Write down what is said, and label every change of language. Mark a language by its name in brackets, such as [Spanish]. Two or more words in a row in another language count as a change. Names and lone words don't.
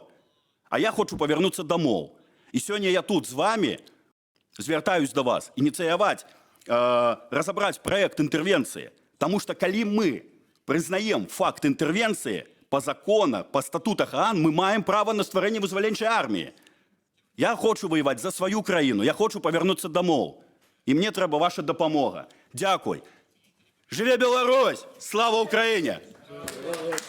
[Belarusian] А я хочу павярнуцца дамоў. І сёння я тут з вами звяртаюсь да вас, ініцыяваць, разабраць праект інтэрвенцыі. Таму што калі мы прызнаем факт інтэрвенцыі, па закону, па статутах ААН, мы маем права на стварэнне вызваленчай арміі. [Russian] Я хочу воевать за свою [Belarusian] краіну, я хочу павярнуцца дамоў. І мне трэба ваша дапамога. Дякуй. Жыве Беларусь! Слава Украіне!